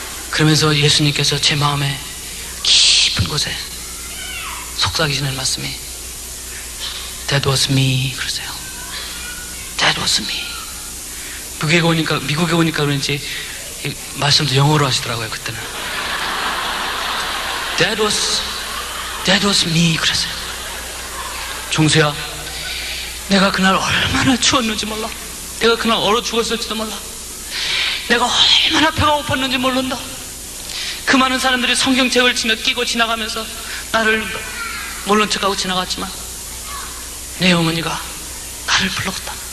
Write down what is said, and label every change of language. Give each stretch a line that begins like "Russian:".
Korean: 그러면서 예수님께서 제 마음에 깊은 곳에 속삭이시는 말씀이
English: That was me
Korean: 그러세요.
English: That was me.
Korean: 미국에 오니까 그런지 이 말씀도 영어로 하시더라고요. 그때는
English: That was me
Korean: 그랬어요. 종수야, 내가 그날 얼마나 추웠는지 몰라. 내가 그날 얼어 죽었을지도 몰라. 내가 얼마나 배가 고팠는지 모른다. 그 많은 사람들이 성경책을 끼고 지나가면서 나를 모른 척하고 지나갔지만 내 어머니가 나를 불렀다.